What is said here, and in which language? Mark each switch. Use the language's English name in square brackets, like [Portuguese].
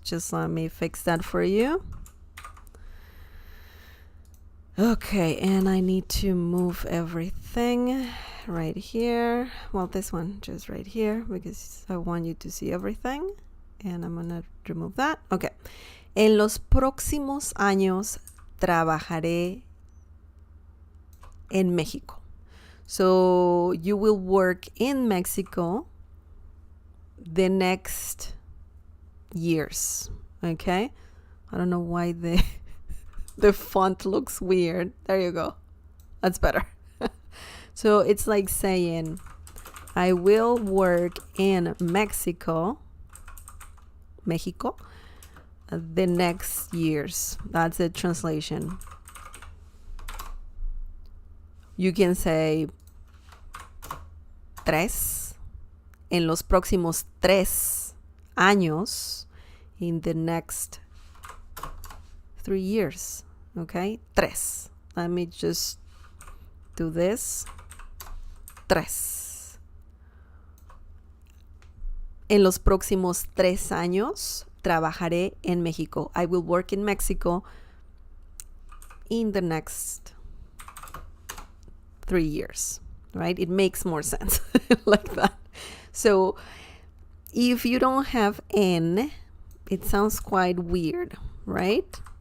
[English] Just let me fix that for you. Okay, and I need to move everything right here. Well, this one just right here because I want you to see everything. And I'm gonna remove that. Okay. [Spanish] En los próximos años trabajaré en México. [English] So you will work in Mexico the next years. Okay. I don't know why the font looks weird. There you go. That's better. So it's like saying, I will work in Mexico, the next years. That's the translation. You can say tres, [Spanish] en los próximos 3 años, [English] in the next 3 years. Okay, tres. Let me just do this. Tres. [Spanish] En los próximos 3 años trabajaré en México. [English] I will work in Mexico in the next 3 years. Right? It makes more sense like that. So if you don't have en, it sounds quite weird, right?